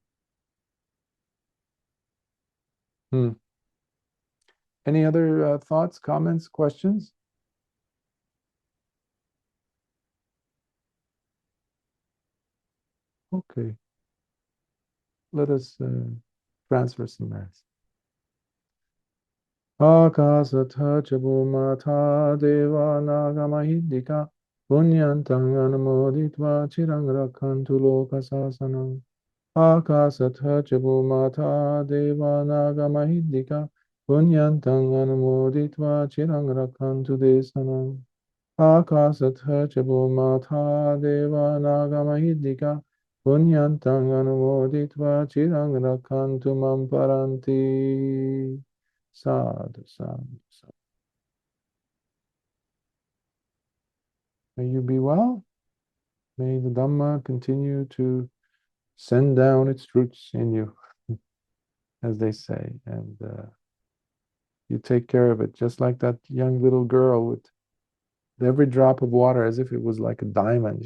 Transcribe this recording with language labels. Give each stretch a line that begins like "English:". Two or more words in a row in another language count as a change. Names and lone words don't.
English: Any other thoughts, comments, questions? Okay. Let us transfer some mass.
Pali: Akasatha chabumata deva nagamahindika punyantang anumoditva chirang rakhantu lokasasanam. Akasatha chabumata deva nagamahindika punyantang anumoditva chirang rakhantu desanam. Akasatha chabumata deva nagamahindika punyantang anumoditva chirang rakhantu mam paranti. Sadhu, sadhu, sadhu.
English: May you be well. May the Dhamma continue to send down its roots in you, as they say, and you take care of it, just like that young little girl with every drop of water as if it was like a diamond.